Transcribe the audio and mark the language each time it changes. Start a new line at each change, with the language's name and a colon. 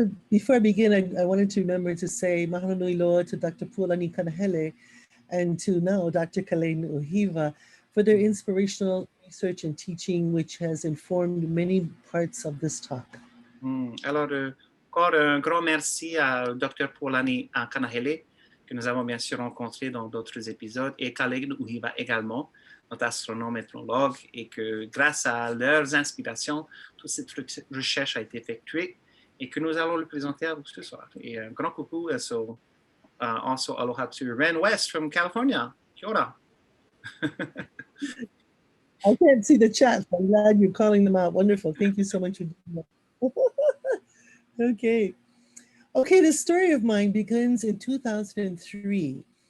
English: Before I begin, I wanted to remember to say mahalo nui loa to Dr. Pualani Kanahele and to now Dr. Kameʻeleihiwa for their inspirational research and teaching, which has informed many parts of this talk.
French: Alors, encore un grand merci à Dr. Pualani Kanahele, que nous avons bien sûr rencontré dans d'autres épisodes, et Kameʻeleihiwa également, notre astronome ethnologue, et que grâce à leurs inspirations, toute cette recherche a été effectuée et que nous allons le présenter à vous ce soir. Et un grand coucou,
English: also aloha to Ren West from California.
Māori: Kia ora.
English: I can't see the chat, but I'm glad you're calling them out. Wonderful. Thank you so much for doing that. Okay, this story of mine begins in 2003.